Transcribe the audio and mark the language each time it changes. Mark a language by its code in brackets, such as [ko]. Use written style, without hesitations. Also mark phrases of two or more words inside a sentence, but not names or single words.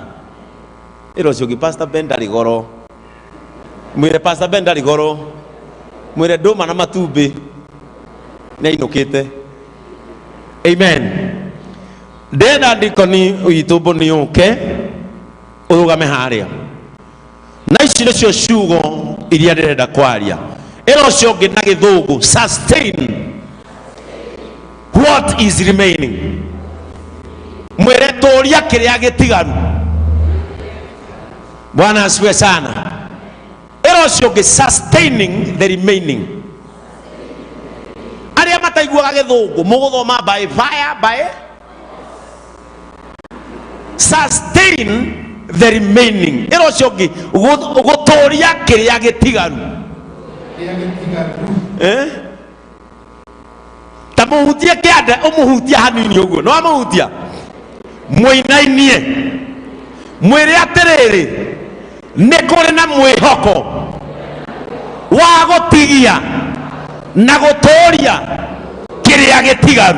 [ki] Ĩro cio Pastor Ben ndarĩ goro, mwĩre Pastor Ben ndarĩ goro, mwĩre ndũma na matumbĩ nĩ ainũkĩte. Amen. Ndenda ndikoni witũ Boni ũke ũrũgame harĩa, na ici nĩcio ciugo iria ndĩrenda kwaria. Ĩro cio ngĩ na gĩthũngũ, [en] sustain what is remaining. [ki] Mwere tũria kĩrĩa gĩtigaru. [sw] Bwana asifiwe sana. [ki] Ĩro cio ngĩ, [en] sustaining the remaining. [ki] Arĩa mataiguaga gĩthũngũ mũgũthoma [en] by fire by sustain the remaining. [ki] Ĩro cio ngĩ, gũtũria kĩrĩa gĩtigaru. Ta mũhutie kĩanda ũmũhutia hanini ũguo, no amũhutia mũinainie, mwĩre atĩrĩrĩ nĩ kũrĩ na mwĩhoko wa gũtigia na gũtũria kĩrĩa gĩtigaru.